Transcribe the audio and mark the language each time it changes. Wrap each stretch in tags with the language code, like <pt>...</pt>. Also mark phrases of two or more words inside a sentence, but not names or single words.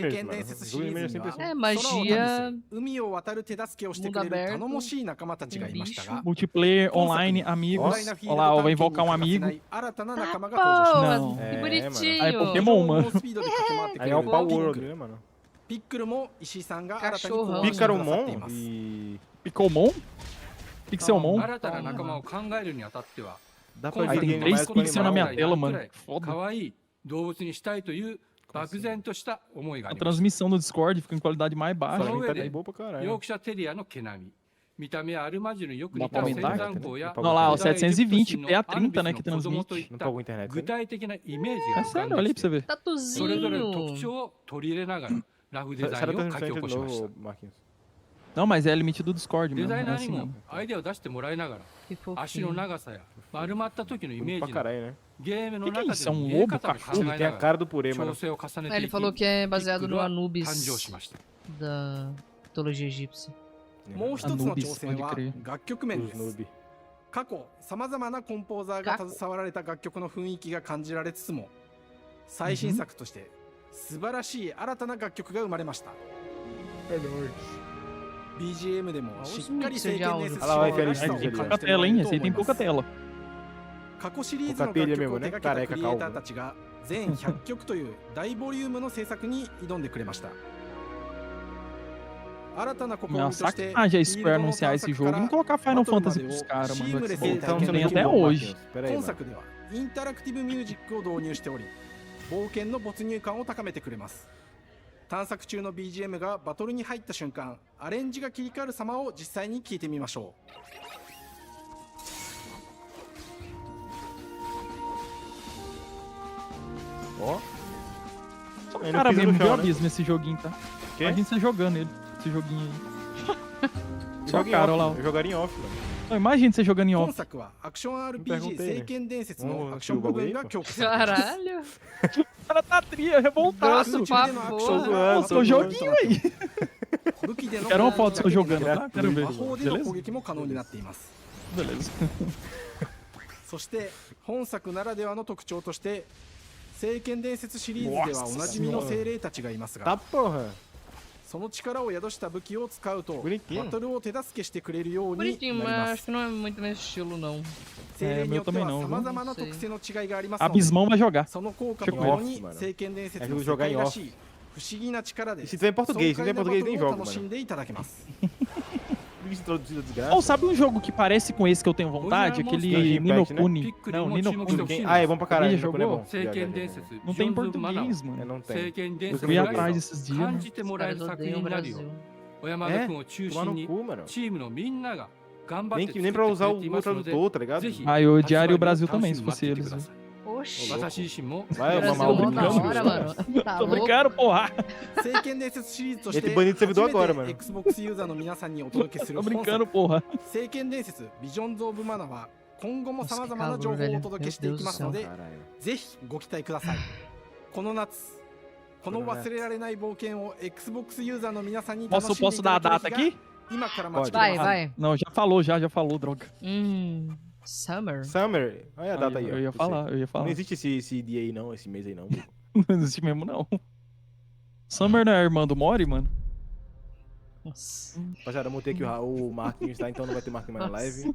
<ja>聖剣</ja> <pt>mano.</pt> <ja>伝説シ</ja> <pt>Jogo</pt> <ja>リ</ja> <pt>de</pt> <ja>ー</ja> <pt>animers</pt> <ja>ズ</ja> <pt>é</pt> <ja>に</ja> <pt>sempre</pt> <ja>は</ja> <pt>assim. É, magia.</pt> <ja>海を渡る手助けをしてくれる頼もしい仲間たちがいましたが</ja> <pt>Multiplayer, online, amigos. Olha lá, ó, vai invocar um amigo.</pt> <ja>新たな仲間が登場します</ja> <pt>Não. Que É, bonitinho. Aí é Pokémon,</pt> <ja>猛</ja> <pt>mano.</pt> <ja>スピードで駆け回ってく</ja> <pt>Aí</pt> <ja>れ</ja> <pt>é</pt> <ja>る</ja> <pt>o Power</pt> <ja>ピッ</ja> <pt>World,</pt> <ja>クル</ja> <pt>né, mano?</pt> <ja>ピックルも石井さんが新たに考案してくださってい</ja> <pt>Picaromon</pt> <ja>ます</ja> <pt>e... Picomon? Pixelmon?</pt> <ja>新たな仲間を考えるにあたっては</ja> <pt>Dá</pt> <ja>今</ja> <pt>pra Aí</pt> <ja>作</ja> <pt>ver tem 3 mais com pixels na minha animal, tela,</pt> <ja>く</ja> <pt>mano.</pt> <ja>らい</ja> <pt>Foda.</pt> <ja>可愛い動物にしたいという漠然とした思いがあ</ja> <pt>A</pt> <ja>ります</ja> <pt>transmissão no Discord fica em qualidade mais Essa baixa. gente tá Olha, de boa pra caralho.</pt> <ja>ヨークシャテリアの毛並み見た目はアルマジュによく似</ja> <pt>Dá</pt> <ja>た</ja> <pt>pra</pt> <ja>仙</ja> <pt>aumentar?</pt> <ja>山港や</ja> <pt>Olha lá, ó,</pt> <ja>古代エジプト神の</ja> <pt>720p a</pt> <ja>アヌビ</ja> <pt>30,</pt> <ja>ス</ja> <pt>né,</pt> <ja>の</ja> <pt>que</pt> <ja>子供とい</ja> <pt>transmite.</pt> <ja>った</ja> <pt>Não pagou internet,</pt> <ja>具</ja> <pt>né?</pt> <ja>体的なイメージが</ja> <pt>É</pt> <ja>浮かん</ja> <pt>sério, olha</pt> <ja>で</ja> <pt>aí</pt> <ja>き</ja> <pt>pra você</pt> <ja>て</ja> <pt>ver.</pt> <ja>それぞれの特</ja> <pt>Tatuzinho.</pt> <ja>徴を取り入れながらラフデザイ</ja> <pt>Será</pt> <ja>ン</ja> <pt>que</pt> <ja>を</ja> <pt>eu</pt> <ja>書き起</ja> <pt>tô</pt> <ja>こしました</ja> <pt>de Marquinhos? Não, mas é limite do Discord</pt> <ja>デ</ja> <pt>mesmo.</pt> <ja>ザイ</ja> <pt>É</pt> <ja>ナーに</ja> <pt>assim</pt> <ja>も</ja> <pt>mesmo.</pt> <ja>アイデアを出してもらいながら</ja> <pt>Que</pt> <ja>足の</ja> <pt>fofinho.</pt> <ja>長さや丸まった時のイメー</ja> <pt>Pra</pt> <ja>ジなど</ja> <pt>caralho, né?</pt> <ja>ゲームの</ja> <pt>Que que é</pt> <ja>中</ja> <pt>isso?</pt> <ja>で</ja> <pt>É</pt> <ja>の</ja> <pt>um</pt> <ja>見え</ja> <pt>lobo,</pt> <ja>方を考</ja> <pt>cachorro?</pt> <ja>え</ja> <pt>Tem</pt> <ja>な</ja> <pt>a</pt> <ja>が</ja> <pt>cara</pt> <ja>ら</ja> <pt>do purê,</pt> <ja>調</ja> <pt>mano.</pt> <ja>整を重ね</ja> <pt>É,</pt> <ja>て</ja> <pt>ele</pt> <ja>いき</ja> <pt>falou que é</pt> <ja>ピッ</ja> <pt>baseado</pt> <ja>クル</ja> <pt>no</pt> <ja>は</ja> <pt>Anubis</pt> <ja>誕生しました</ja> <pt>da mitologia egípcia.</pt> <ja>もう一つの</ja> <pt>Anubis,</pt> <ja>挑戦</ja> <pt>pode</pt> <ja>は</ja> <pt>crer.</pt> <ja>楽曲面</ja> <pt>Os</pt> <ja>です</ja> <pt>noob.</pt> <ja>過去さまざまなコンポーザーが携わられた楽曲の雰囲気が感じられつつも最新作として素晴らしい新たな楽曲が生まれました BGM でもしっかり聖剣伝説シリーズらしさを感じても</ja> <pt>Pouca</pt> <ja>ら</ja> <pt>tela,</pt> <ja>え</ja> <pt>hein?</pt> <ja>ると</ja> <pt>Esse aí</pt> <ja>思い</ja> <pt>tem</pt> <ja>ま</ja> <pt>pouca</pt> <ja>す</ja> <pt>tela.</pt> <ja>過去シリーズの楽曲を手掛けたクリエイターたちが全100曲という大ボリュームの制作に挑んでくれました新たな試み</ja> <pt>Uma</pt> <ja>として</ja> <pt>sacanagem a</pt> <ja>フィー</ja> <pt>Square</pt> <ja>ルドの</ja> <pt>anunciar</pt> <ja>探</ja> <pt>esse</pt> <ja>索</ja> <pt>jogo</pt> <ja>か</ja> <pt>e não</pt> <ja>ら</ja> <pt>colocar</pt> <ja>バ</ja> <pt>Final</pt> <ja>トルま</ja> <pt>Fantasy</pt> <ja>でを</ja> <pt>pros caras,</pt> <ja>シ</ja> <pt>mano.</pt> <ja>ームレス</ja> <pt>Xbox.</pt> <ja>に体験</ja> <pt>Tem できる até hoje. Pera aí,</pt> <ja>今</ja> <pt>mano.</pt> <ja>作ではインタラクティブミュージックを導入しており冒険の没入感を高めてくれます探索中の BGM がバトルに入った瞬間アレンジが切り替わる様を実際に聞いてみましょう</ja> <pt>Ó. Ele Cara, pisa mesmo no viu chão, né? abismo esse joguinho, tá? Quê? Imagina você jogando ele, esse joguinho aí. Só Joga em cara, olha off, lá. eu jogaria em off, mano. Não, imagina você jogando em</pt> <ja>今</ja> <pt>off.</pt> <ja>作はアクション RPG</ja> <pt>perguntei,</pt> <ja>聖剣伝説</ja> <pt>Vamos</pt> <ja>のアクション部分が強化されています</ja> <pt>Caralho. O cara tá tria, revoltado. Grosso pra porra. Seu joguinho aí.</pt> <ja>武器での</ja> <pt>Quero uma foto do seu jogando, tá?</pt> <ja>魔</ja> <pt>Quero ver.</pt> <ja>法での攻</ja> <pt>Beleza?</pt> <ja>撃も可能になっています</ja> <pt>Beleza.</pt> <ja>そして本作ならではの特徴として聖剣伝説シリーズではおなじみの精霊たちがいますが</ja> <pt>Tá, porra.</pt> <ja>その力を宿した武器を使うと</ja> <pt>Bonitinho.</pt> <ja>バトルを手助けしてくれるように</ja> <pt>Bonitinho,</pt> <ja>なり</ja> <pt>mas</pt> <ja>ま</ja> <pt>acho</pt> <ja>す</ja> <pt>que não é muito meu estilo, não.</pt> <ja>精霊によっては</ja> <pt>meu também não,</pt> <ja>さ</ja> <pt>viu?</pt> <ja>まざまな</ja> <pt>Não sei. 特性の違いがありますので Abismão vai jogar.</pt> <ja>その効果</ja> <pt>Deixa</pt> <ja>と</ja> <pt>eu</pt> <ja>とも</ja> <pt>ver.</pt> <ja>に</ja> <pt>Mano.</pt> <ja>聖剣伝説</ja> <pt>É</pt> <ja>の</ja> <pt>que</pt> <ja>世</ja> <pt>jogar</pt> <ja>界</ja> <pt>em</pt> <ja>ら</ja> <pt>off.</pt> <ja>しい不思議な力で</ja> <pt>E se tiver em português, se</pt> <ja>爽</ja> <pt>tiver</pt> <ja>快</ja> <pt>em</pt> <ja>なバト</ja> <pt>português,</pt> <ja>ル</ja> <pt>nem</pt> <ja>を</ja> <pt>jogo,</pt> <ja>楽しん</ja> <pt>mano.</pt> <ja>でいただけます</ja> <pt>Bicho introduzido desgraça. Oh, sabe um jogo que parece com esse que eu tenho vontade? Aquele Impact, né? Ninokuni. Não, Ninokuni. Ah, é bom pra caralho. Alguém já Ninokuni é jogou? bom.</pt> <ja>聖剣伝説</ja> <pt>Não tem em português, mano. Não</pt> <ja>聖</ja> <pt>tem.</pt> <ja>剣伝</ja> <pt>Eu</pt> <ja>説</ja> <pt>fui</pt> <ja>の</ja> <pt>atrás</pt> <ja>良さ</ja> <pt>esses</pt> <ja>を</ja> <pt>dias.</pt> <ja>感じてもらえる</ja> <pt>Os caras</pt> <ja>作品</ja> <pt>odeiam</pt> <ja>に</ja> <pt>o</pt> <ja>なるよ</ja> <pt>Brasil.</pt> <ja>小山田君を中</ja> <pt>Tomar</pt> <ja>心</ja> <pt>no</pt> <ja>に</ja> <pt>cu, mano.</pt> <ja>チームのみんなが頑張って</ja> <pt>Nem,</pt> <ja>作っ</ja> <pt>nem</pt> <ja>て</ja> <pt>pra</pt> <ja>く</ja> <pt>usar</pt> <ja>れ</ja> <pt>o</pt> <ja>ていますので</ja> <pt>tradutor, tá ligado?</pt> <ja>ぜひ</ja> <pt>Ah, eu odiaria o</pt> <ja>発売</ja> <pt>Brasil</pt> <ja>を</ja> <pt>também,</pt> <ja>楽</ja> <pt>se</pt> <ja>しみに待って</ja> <pt>fosse</pt> <ja>いてく</ja> <pt>eles.</pt> <ja>ださい</ja> <pt>Oxi.</pt> <ja>私自身も</ja> <pt>Vai, Brasil mamar o mó da brincando. hora, mano. Tá Tô louco? brincando, porra.</pt> <ja>聖剣伝説シリーズとして</ja> <pt>Ele banido servidor 初め agora, て mano.</pt> <ja>Xbox ユーザーの皆さんにお届けする</ja> <pt>Tô</pt> <ja>本</ja> <pt>brincando,</pt> <ja>作</ja> <pt>porra.</pt> <ja>聖剣伝説ビジョンズ・オブ・マナは今後も</ja> <pt>Nossa,</pt> <ja>さま</ja> <pt>que</pt> <ja>ざまな</ja> <pt>calor,</pt> <ja>情報を</ja> <pt>velho.</pt> <ja>お届けしていきますので</ja> <pt>Caralho.</pt> <ja>ぜひご期待くださいこの夏この忘れられない冒険を Xbox ユーザーの皆さんに</ja> <pt>Posso dar a data aqui?</pt> <ja>今から待ち</ja> <pt>Vai. Não, já falou, droga. Summer. Summer? Olha a data aí, ó. Eu ia falar. Não existe esse dia aí não, esse mês aí não. Não existe mesmo, não. Summer não é a irmã do Mori, mano? Nossa. Rapaziada, eu montei aqui o Marquinhos, tá? Então não vai ter Marquinhos mais na live.</pt>